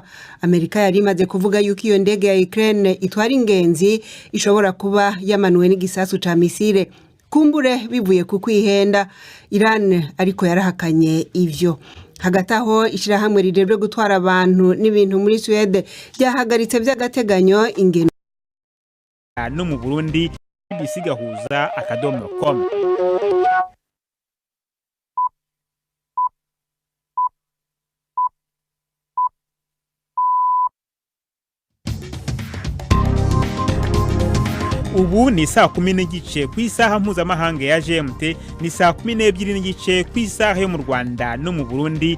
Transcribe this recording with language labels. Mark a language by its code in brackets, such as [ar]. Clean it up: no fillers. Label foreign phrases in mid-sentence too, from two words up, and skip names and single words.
[rn] Amerika yari imaze kuvuga yuko iyo ndege ya Ukraine itwara ingenzi ishobora kuba yamanuwe n'igisasu ca misile kumbure bivuye ku kwihenda. Iran ariko yarahakanye ivyo. Hagati aho ishirahamwe rirerwe gutwara abantu n'ibintu muri Sweden ryahagaritse by'agateganyo ingendo no mu Burundi GAHUZA.com. Ubu ni saa 10:30 ku isaha mpuzamahanga ya GMT, ni saa 12:30 ku isaha yo mu Rwanda no mu Burundi.